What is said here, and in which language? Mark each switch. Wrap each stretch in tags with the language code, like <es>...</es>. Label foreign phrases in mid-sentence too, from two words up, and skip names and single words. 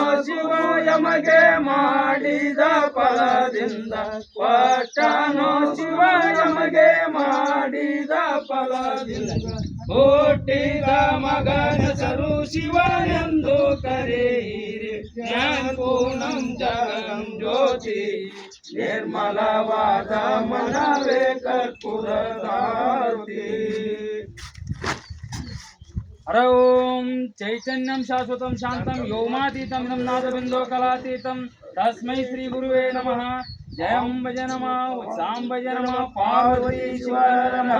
<kn>ಶಿವ ಯಮಗೆ ಮಾಡಿದ ಫಲದಿಂದ ಪಟ್ಟನೋ ಶಿವ ಯಮಗೆ ಮಾಡಿದ ಫಲದಿಂದ ಹುಟ್ಟಿದ ಮಗನ ಸರು ಶಿವನೆಂದು ಕರೆಯಿರಿ</kn> <sa>ಜ್ಞಾನ ಪೂರ್ಣಂ ಜಗಂ ಜ್ಯೋತಿ</sa> <kn>ನಿರ್ಮಲವಾದ ಮನವೇ ಕರ್ಪೂರದಾರತಿ</kn> <sa>हर ओम चैतन्यं शाश्वतं शांतं व्योमातीतं नादबिन्दो कलातीतं तस्मै श्री गुरुवे नमः जयं भज नमः उत्सां भज नमः पार्वती शिवर</sa>